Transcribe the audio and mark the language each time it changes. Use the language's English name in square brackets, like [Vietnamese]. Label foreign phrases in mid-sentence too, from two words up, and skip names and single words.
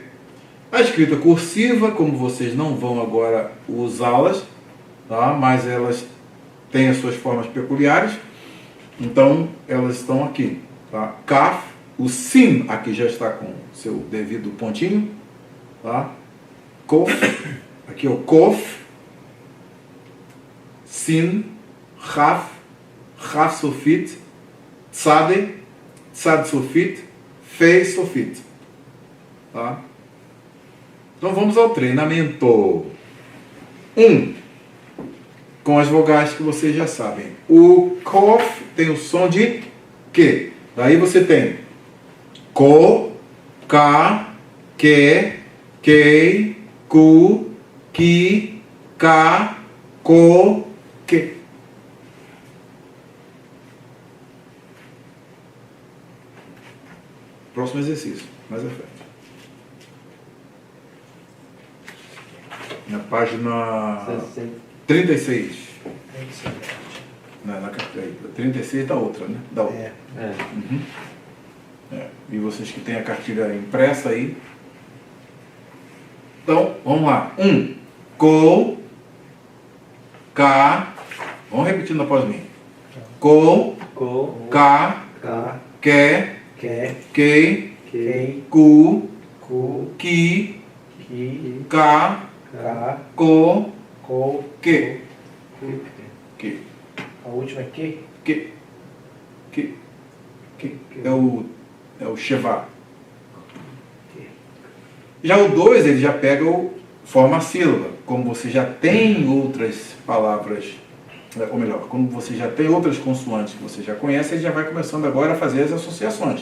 [Portuguese] A escrita cursiva, como vocês não vão agora usá-las, tá? Mas elas têm as suas formas peculiares, então elas estão aqui. Tá? Kaf, o Sin aqui já está com seu devido pontinho. Tá? Kof, aqui é o Kof, Sin, Raf, Raf Sofit, Tzade, Tzade Sofit, Fei Sofit. Tá? Então vamos ao treinamento. 1. Com as vogais que vocês já sabem. O Kof tem o som de Q. Daí você tem Ko, Ka, Que, Kei, Ku, ki, ka, ko, que. Próximo exercício, mais à frente. Na página 36. Na carteira. 36 da outra, né? Da outra. Uhum. E vocês que têm a cartilha impressa aí. Então, vamos lá. Ko, ka. Vamos repetindo após mim. Ko, ka, que, ku, ki, ka, ko, que. A última é que? Que. É o Sheva. Já o 2, ele já pega forma a sílaba. Como você já tem outras palavras, ou melhor, como você já tem outras consoantes que você já conhece, ele já vai começando agora a fazer as associações.